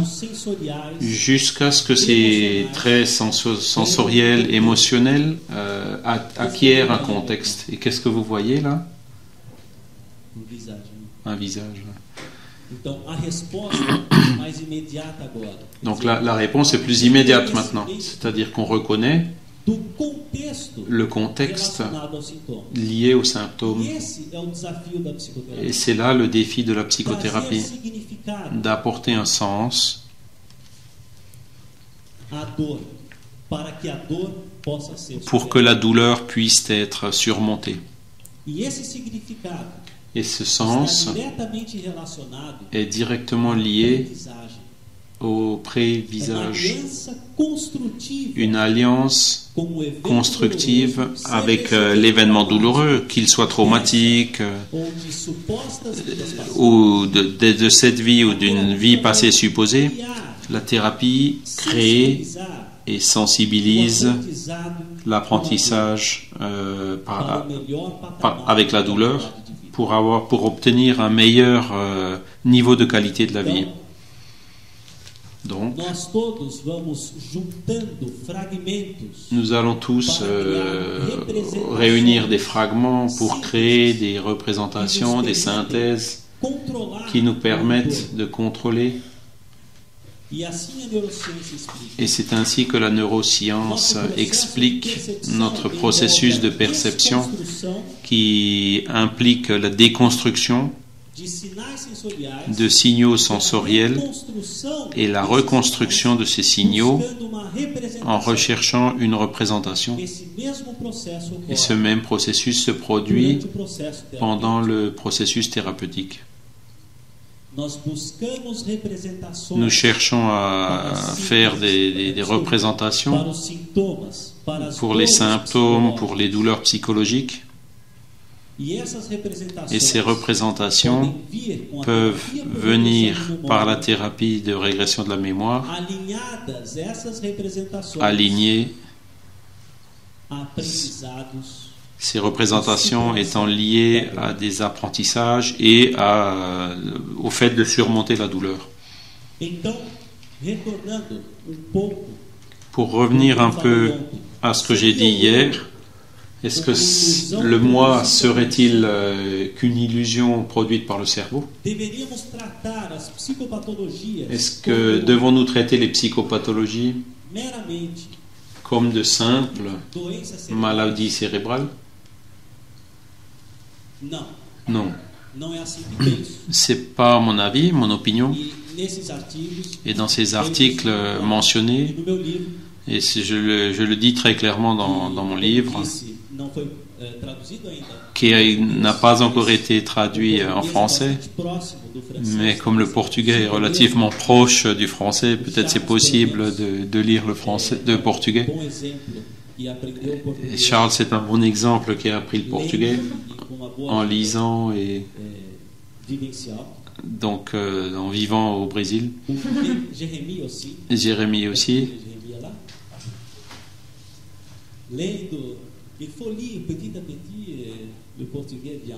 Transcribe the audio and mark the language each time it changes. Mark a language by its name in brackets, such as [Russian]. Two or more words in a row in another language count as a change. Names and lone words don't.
[Portuguese] sensoriais, [French] jusqu'à ce que ces traits sensoriels, émotionnels acquièrent un contexte. Et qu'est-ce que vous voyez là? [Portuguese] no visagem. [French] Un visage. [Portuguese] Então, a resposta é mais imediata agora. [French] Donc la réponse est plus immédiate maintenant, c'est-à-dire qu'on reconnaît [Portuguese] Do contexto [French] le contexte [Portuguese] relacionado ao sintoma. [French] lié aux symptômes. [Portuguese] E esse é o desafio da [French] Et [Portuguese] psicoterapia. [French] c'est là le défi de la [Portuguese] Trazer [French] psychothérapie, [Portuguese] significado [French] d'apporter un sens [Portuguese] à dor, para que a dor possa ser [French] pour que la douleur puisse être surmontée. [Portuguese] E esse significado [French] Et ce [Portuguese] está [French] sens [Portuguese] diretamente relacionado [French] est directement [Portuguese] à [French] lié [Portuguese] aprendizagem. [French] au [Portuguese] É uma [French] pré-visage, [Portuguese] aliança construtiva [French] une alliance [Portuguese] com o evento [French] constructive [Portuguese] doloroso, [French] avec [Portuguese] seja esse [French] l'événement [Portuguese] evento [French] douloureux, qu'il soit traumatique [Portuguese] ou de supostas vidas passadas. [French] ou de cette vie ou d'une vie passée supposée. [Portuguese] Criar, [French] La thérapie crée [Portuguese] sensibilizar [French] et [Portuguese] o [French] sensibilise [Portuguese] aprendizado [French] l'apprentissage [Portuguese] para o melhor patamar [French] avec la [Portuguese] da [French] douleur [Portuguese] qualidade de vida. [French] pour obtenir un meilleur niveau de qualité de la vie. [Portuguese] Então, [French] Donc, [Portuguese] nós todos vamos juntando fragmentos [French] nous allons tous réunir des fragments pour créer des représentations, des synthèses [Portuguese] controlar [French] qui nous [Portuguese] a dor. [French] permettent de contrôler. [Portuguese] E assim a neurociência explica. [French] Et c'est ainsi que la neuroscience explique notre processus de perception [Portuguese] Desconstrução [French] qui implique la déconstruction [Portuguese] de sinais sensoriais [French] de signaux sensoriels [Portuguese] reconstrução [French] et la reconstruction de ces signaux [Portuguese] buscando uma [French] en [Portuguese] representação. [French] recherchant une représentation. [Portuguese] Esse mesmo processo [French] Et ce [Portuguese] ocorre [French] même processus se produit [Portuguese] durante o processo [French] pendant [Portuguese] terapêutico. [French] le processus thérapeutique. [Portuguese] Nós buscamos representações [French] Nous cherchons à faire des [Portuguese] para [French] représentations [Portuguese] os sintomas, para as [French] pour les [Portuguese] dores [French] symptômes, pour [Portuguese] psicológicas. [French] les douleurs psychologiques. [Portuguese] E essas representações [French] Et ces représentations [Portuguese] podem vir com a [French] peuvent [Portuguese] terapia de [French] venir [Portuguese] progressão de [French] par la [Portuguese] memória, [French] thérapie de régression de la mémoire, [Portuguese] alinhadas essas representações [French] alignées, [Portuguese] a aprendizados [French] ces représentations étant liées à des apprentissages et au fait de surmonter la douleur. [Portuguese] Então, retornando pouco [French] Pour revenir un peu à ce que j'ai dit hier, est-ce que le moi serait-il qu'une illusion produite par le cerveau? [Portuguese] deveríamos tratar as psicopatologias [French] Est-ce que devons-nous traiter les psychopathologies [Portuguese] meramente [French] comme de simples [Portuguese] doenças cerebrais? [French] maladies cérébrales? [Portuguese] Não, [French] Non, [Portuguese] não é assim que penso. [French] c'est pas mon avis, mon opinion. [Portuguese] E nesses artigos, [French] Et dans ces articles mentionnés, [Portuguese] no meu livro, [French] et je le dis très clairement dans mon livre, [Portuguese] disse, não foi traduzido ainda. [French] qui n'a pas encore été traduit en français, [Portuguese] Bastante próximo do francês. [French] mais comme le portugais est relativement proche du français, peut-être c'est possible de lire le français, de portugais. [Portuguese] Bom exemplo que aprendeu o [French] Et [Portuguese] português [French] Charles, c'est un bon exemple qui a appris le portugais [Portuguese] lendo e com uma boa [French] en lisant et [Portuguese] vivencial. [French] donc en vivant au Brésil. [Portuguese] O Jeremias aussi. [French] Jérémie aussi. [Portuguese] Jeremias lá. Lendo, [French] il faut lire petit à petit le portugais bien.